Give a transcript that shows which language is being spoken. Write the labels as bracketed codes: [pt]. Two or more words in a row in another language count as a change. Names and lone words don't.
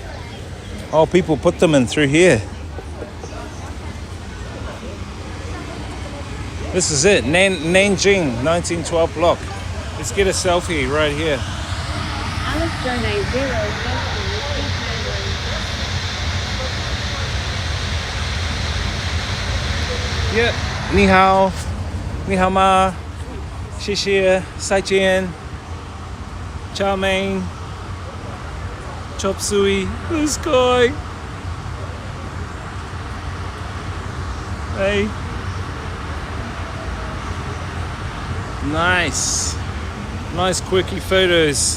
[en] Oh, people put them in through here. This is it, Nanjing, 1912 block. Let's get a selfie right here. Alice Jonay Zero says Yeah, [zh] ni hao, ma, xie xie, sai jian, [en] chow mein, chop suey, this guy. Hey. Nice quirky photos.